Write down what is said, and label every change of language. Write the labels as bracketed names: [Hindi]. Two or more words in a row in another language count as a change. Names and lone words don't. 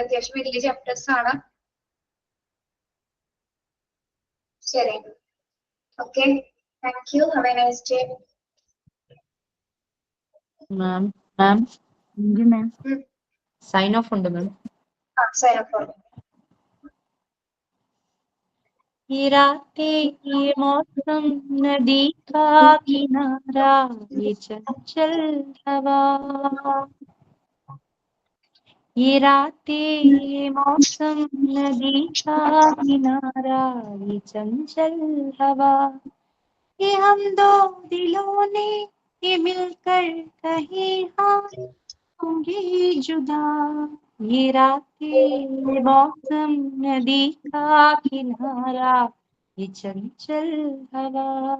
[Malayalam] അത്യാവശ്യം വലിയ ചാപ്റ്റേഴ്സ് ആണ്. ശരി, [English] okay, thank you, have a nice day. ma'am sign off [Malayalam] ഉണ്ട് മാം. [English] sign off. [Hindi] ये रातें ये मौसम नदी का किनारा ये चंचल हवा, ये रातें ये मौसम नदी का किनारा ये चंचल हवा, ये हम दो दिलों ने ये मिलकर कहीं हाँ होंगे जुदा, ये रातें ये मौसम नदी का किनारा ये चंचल हवा,